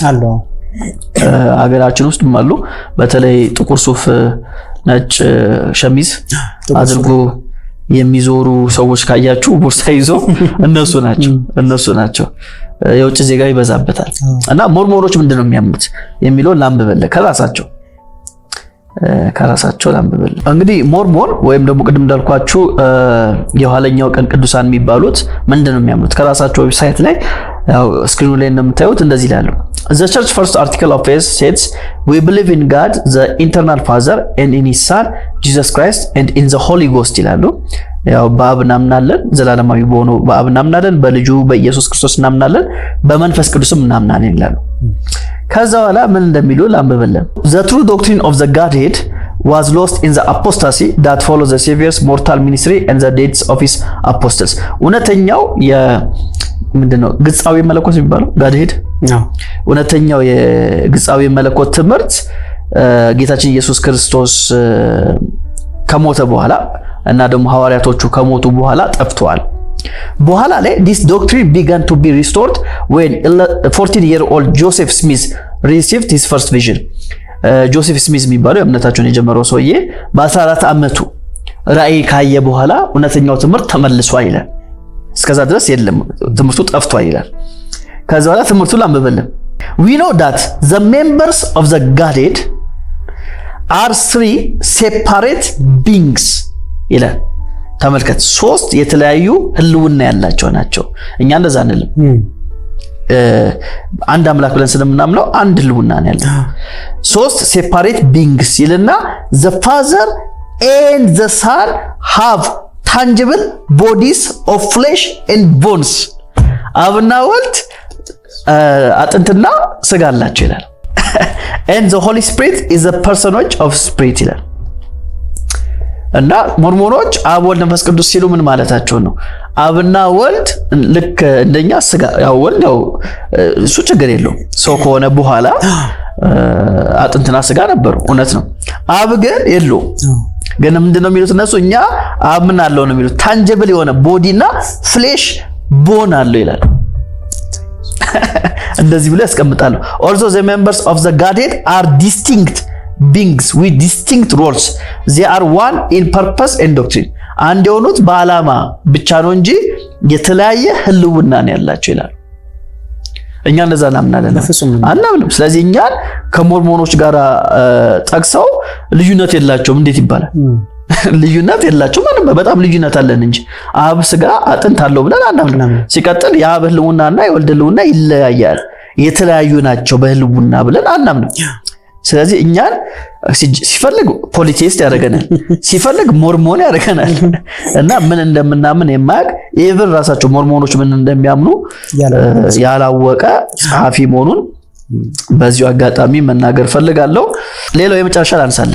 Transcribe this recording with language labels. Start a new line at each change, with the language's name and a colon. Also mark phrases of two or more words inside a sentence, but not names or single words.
Amharic: አሉ። በተለይ ጥቁር ሱፍ ነጭ ሸሚዝ አድርጎ የሚዞሩ ሰዎች ካያችሁ ቦርሳ ይዞ እነሱ ናቸው። የውጭ ዜጋ ይበዛበታል። እና ሞርሞኖች ምንድነው የሚያምኑት የሚለውን ላንብበል ከራሳቸው ላንብበል። እንግዲህ ሞርሞን ወይም ደግሞ ቅድም እንዳልኳችሁ የኋለኛው ቀን ቅዱሳን የሚባሉት ምንድነው የሚያምኑት? ከራሳቸው ዌብሳይት ላይ ያው ስክሪኑ ላይ እንደምታዩት እንደዚህ ይላሉ።
English: The church first article of faith says we believe in God the eternal Father and in his Son Jesus Christ and in the Holy Ghost
Amharic: ይላሉ። ያው በአብ እናምናለን፣ ዘላለማዊ በሆነው በአብ እናምናለን፣ በልጁ በኢየሱስ ክርስቶስ እናምናለን፣ በመንፈስ ቅዱስም እናምናለን ይላሉ። ከዛ በኋላ ምን እንደሚሉ ላንብበለን።
English: The true doctrine of the Godhead was lost in the apostasy that followed the Savior's mortal ministry and the deaths of his apostles።
Amharic: እውነተኛው ምንድነው ግጻዊ መለኮት የሚባለው ጋድሄድ ነው። እውነተኛው የግጻዊ መለኮት ትምህርት ጌታችን ኢየሱስ ክርስቶስ ከሞተ በኋላ እና ደግሞ ሐዋርያቶቹ ከሞቱ በኋላ ጠፍቷል። በኋላ ላይ
English: this doctrine began to be restored when 14-year-old Joseph Smith received his first
Amharic: vision። ጆሴፍ ስሚዝ የሚባለው እምነታቸውን የጀመረው ሰውዬ በ14 ዓመቱ ራእይ ካየ በኋላ እውነተኛው ትምህርት ተመልሷል ይላል። እስከዛ ድረስ የለም፣ ትምህርቱ ጠፍቷል ይላል። ከዛ በኋላ ትምህርቱ ላንብበልን።
English: we know that the members of the Godhead are three separate beings
Amharic: ይላል። ተመልከት፣ ሶስት የተለያዩ ህልውና ያላቸው ናቸው። እኛ እንደዛ አንልም። አንድ አምላክ ብለን ስለምናምነው አንድ ህልውና ነው ያለው። ሶስት
English: separate beings
Amharic: ይልና
English: the Father and the Son have tangible bodies of flesh and bones።
Amharic: አብና ወልድ አጥንትና ስጋ አላቸው ይላል።
English: and the Holy Spirit is a personage of spirit
Amharic: ይላል። እና ሞርሞኖች አብ ወልድ መንፈስ ቅዱስ ሲሉ ምን ማለታቸው ነው? አብና ወልድ ልክ እንደኛ ስጋ ያው ወልድ ያው እሱ ችግር የለውም ሰው ከሆነ በኋላ አጥንትና ስጋ ነበሩ፣ እውነት ነው። አብ ግን የለውም። ግን ምንድነው የሚሉት እነሱ? እኛ አብ ምን አለው ነው የሚሉት? ታንጂብል የሆነ ቦዲና ፍሌሽ ቦን አለው ይላል። እንደዚህ ብሎ ያስቀምጣሉ።
English: although the members of the Godhead are distinct beings with distinct roles, they are one in purpose and doctrine.
Amharic: አንድ የሆኑት በዓላማ ብቻ ነው እንጂ የተለያየ ህልውና ነው ያላቸው ይላል። እኛ እንደዛ እናምናለን አናምንም። ስለዚህ እኛን ከሞርሞኖች ጋር ጠቅሰው ልዩነት የላቸውም እንዴት ይባላል? ልዩነት የላቸውም ማለት በጣም ልዩነት አለን እንጂ አብ ስጋ አጥንት አለው ብለን አናምንም። ሲቀጥል የአብ ህልውናና የወልድ ህልውና ይለያያል፣ የተለያዩ ናቸው በህልውና ብለን አናምንም። ስለዚህ እኛን ሲፈልግ ፖሊቴስት ያደርገናል፣ ሲፈልግ ሞርሞን ያደርገናል። እና ምን እንደምናምን የማያውቅ ኢቭን ራሳቸው ሞርሞኖች ምን እንደሚያምኑ ያላወቀ ጸሐፊ መሆኑን በዚሁ አጋጣሚ መናገር ፈልጋለሁ። ሌላው የመጨረሻ ላንሳለን።